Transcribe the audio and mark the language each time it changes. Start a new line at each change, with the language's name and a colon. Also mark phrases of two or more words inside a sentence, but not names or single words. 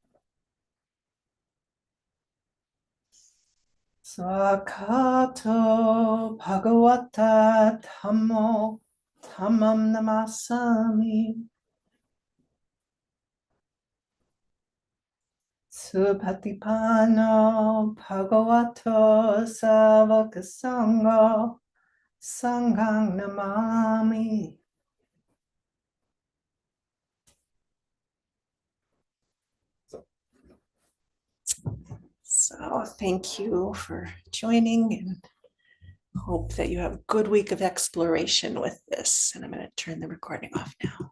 Pali: Sakato Bhagavata Dhammo Dhammam Namasami. Supatipano Bhagavato Savaka Sangha Sanghang Namami.
English: So thank you for joining and hope that you have a good week of exploration with this. And I'm going to turn the recording off now.